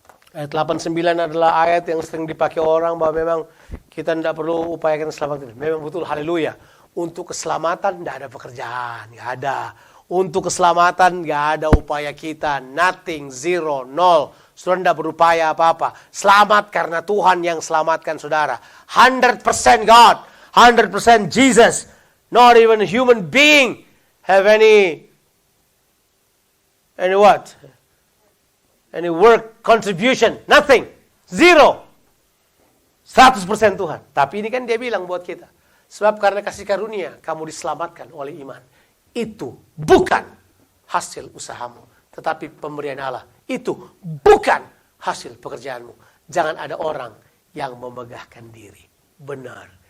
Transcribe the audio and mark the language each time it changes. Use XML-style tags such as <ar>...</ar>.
<id>Ayat 8-9 adalah ayat yang sering dipakai orang bahwa memang kita tidak perlu upayakan keselamatan. Memang betul, haleluya. Untuk keselamatan tidak ada pekerjaan, tidak ada. Untuk keselamatan tidak ada upaya kita,</id> <en>nothing, zero,</en> <id>nol. Saudara tidak berupaya apa-apa. Selamat karena Tuhan yang selamatkan saudara.</id> <en>100% God, 100% Jesus. Not even a human being have any what? Any work, contribution, nothing. Zero.</en> <id>100% Tuhan. Tapi ini kan dia bilang buat kita. Sebab karena kasih karunia, kamu diselamatkan oleh iman. Itu bukan hasil usahamu. Tetapi pemberian Allah. Itu bukan hasil pekerjaanmu. Jangan ada orang yang memegahkan diri. Benar.</id>